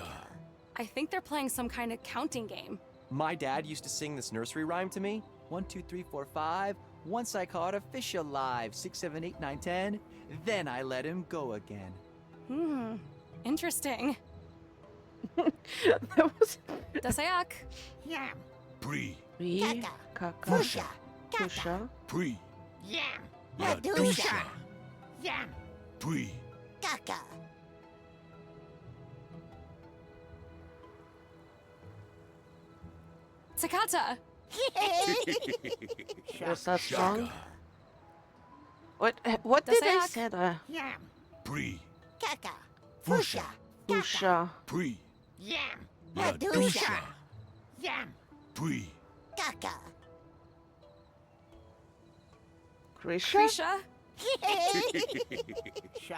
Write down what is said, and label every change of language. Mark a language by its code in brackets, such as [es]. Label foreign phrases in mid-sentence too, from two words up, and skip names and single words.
[en] I think they're playing some kind of counting game. My dad used to sing this nursery rhyme to me. 1, 2, 3, 4, 5. Once I caught a fish alive. 6, 7, 8, 9, 10. Then I let him go again. Interesting. That was. Dasayak. Yam. Pri. 3. Kaka. Kaka. Fusha. Kaka. Pusha. Pri. Yam. Ladusha. Ladusha. Yam. Pri. Kaka. Takata. Was that wrong? What did they Dasayak. say? Yam. Pri. Kaka. Fusha. Kaka. Pusha. Pri. Yam. Ladusha. Ladusha. Yam. Pri. Kaka. Krisha? Krisha.